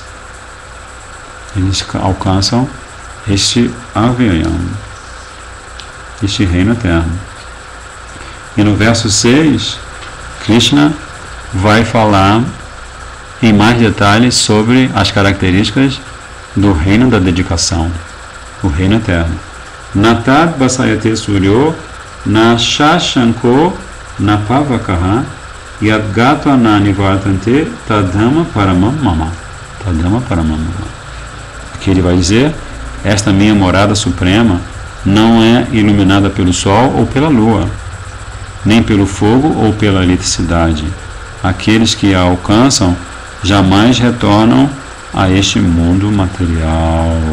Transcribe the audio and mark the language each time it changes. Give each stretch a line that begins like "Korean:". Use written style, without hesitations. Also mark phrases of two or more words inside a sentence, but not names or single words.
Portuguese: Eles alcançam este Avyayam, este reino eterno. E no verso 6, Krishna vai falar em mais detalhes sobre as características do reino da dedicação, o reino eterno.
Sanskrit: Natad Basayate Suryo Na Shashanko Napavakaha Yadgato Ananivartante Tadama Paramam Mama. Tadama Paramam Mama.
Portuguese: Aqui ele vai dizer: esta minha morada suprema não é iluminada pelo sol ou pela lua, nem pelo fogo ou pela eletricidade. Aqueles que a alcançam jamais retornam a este mundo material.